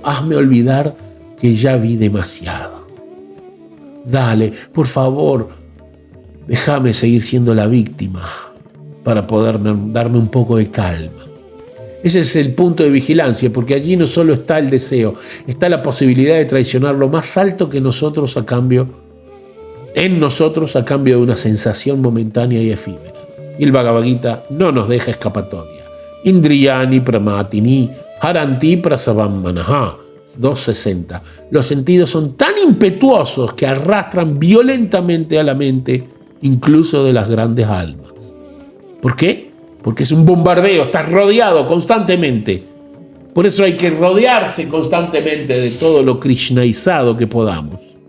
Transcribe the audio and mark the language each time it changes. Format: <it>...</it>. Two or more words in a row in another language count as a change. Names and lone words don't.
<es>Hazme olvidar que ya vi demasiado. Dale, por favor, déjame seguir siendo la víctima para poder darme un poco de calma. Ese es el punto de vigilancia, porque allí no solo está el deseo, está la posibilidad de traicionar lo más alto que nosotros en nosotros a cambio de una sensación momentánea y efímera. Y el Bhagavad Gita no nos deja escapatoria.</es> <sa>Indriyani pramatini haranti prasavam manaha.</sa> <es>260. Los sentidos son tan impetuosos que arrastran violentamente a la mente, incluso de las grandes almas. ¿Por qué? Porque es un bombardeo, estás rodeado constantemente. Por eso hay que rodearse constantemente de todo lo krishnaizado que podamos.</es>